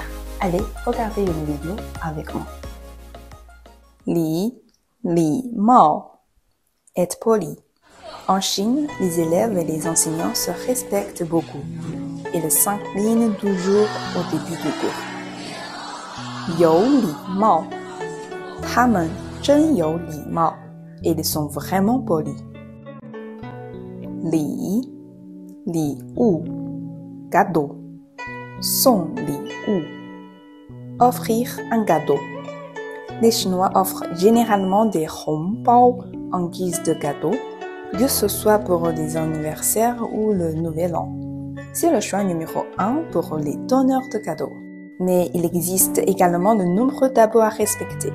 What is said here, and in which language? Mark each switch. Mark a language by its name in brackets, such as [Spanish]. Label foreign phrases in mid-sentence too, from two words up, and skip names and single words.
[French] Allez, regardez une vidéo avec moi. Li Mao, être poli. En Chine, les élèves et les enseignants se respectent beaucoup. Ils s'inclinent toujours au début du cours. [Chinese] 有礼貌，他们真有礼貌。 [French] Ils sont vraiment polis. 礼物 cadeau, [Chinese] 送礼物 [French] offrir un cadeau. Les Chinois offrent généralement des hongbao en guise de cadeau, que ce soit pour des anniversaires ou le nouvel an. C'est le choix numéro 1 pour les donneurs de cadeaux. Mais il existe également de nombreux tabous à respecter.